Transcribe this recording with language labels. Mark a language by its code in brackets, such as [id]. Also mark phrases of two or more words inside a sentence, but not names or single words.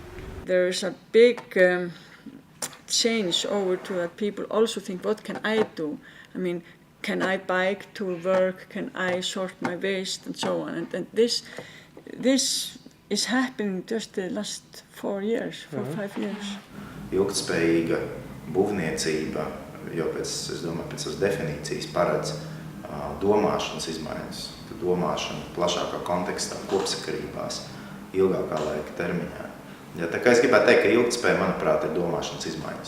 [en] There's a big change over to that people also think, what can I do? I mean, can I bike to work? Can I sort my waste and so on? And this is happening just the last 4 years, 5 years. [lv] Ilgtspējīga būvniecība, jo pēc tās definīcijas paredz domāšanas izmaiņas, domāšanu plašākā kontekstā, kopsakarībās, ilgākā laika termiņā. Ja, tā kā es gribētu teikt, ka ilgtspēja, manuprāt, ir domāšanas izmaiņas.